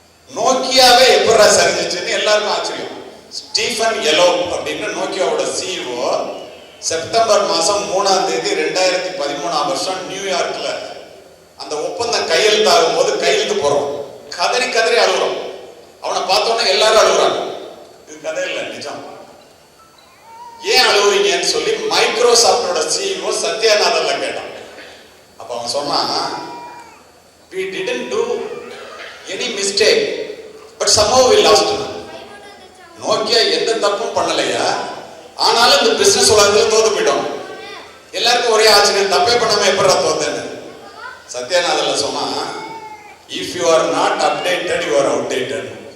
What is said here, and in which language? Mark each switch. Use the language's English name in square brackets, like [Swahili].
[Tamil] நோக்கியாவே எப்படா சரிஞ்சிச்சுன்னு எல்லாருக்கும் ஆச்சரியம். ஸ்டீஃபன் எலோப் அப்படின்னு நோக்கியாவோட சிஇஓ செப்டம்பர் மாசம் 3ஆம் தேதி 2013ஆம் வருஷம் நியூயார்க்ல அந்த ஒப்பந்தம் கையெழுத்தாகும் போது கையெழுத்து போறோம், கதறி கதறி அழுகுறோம். அவனை பார்த்தோன்னா எல்லாரும் அழுகுறாங்க. இது கதை இல்லை, நிஜம். ஏன் அழுகுறீங்கன்னு சொல்லி மைக்ரோசாப்டோட சிஇஓ சத்யா நாதல்ல கேட்டான். அவங்க சொன்னா, [English] we didn't do any mistake but somehow we lost. [Tamil] Nokia எந்த தப்பும் பண்ணலையா, ஆனாலும் இந்த பிசினஸ் உலகத்துல தோத்து போயிட்டோம். எல்லாருக்கும் ஒரே ஆச்சரியம், தப்பே பண்ணாம எப்படா தோத்தேன்னு. சத்யாநாதல்ல சொன்னா, [English] if you are not updated you are outdated.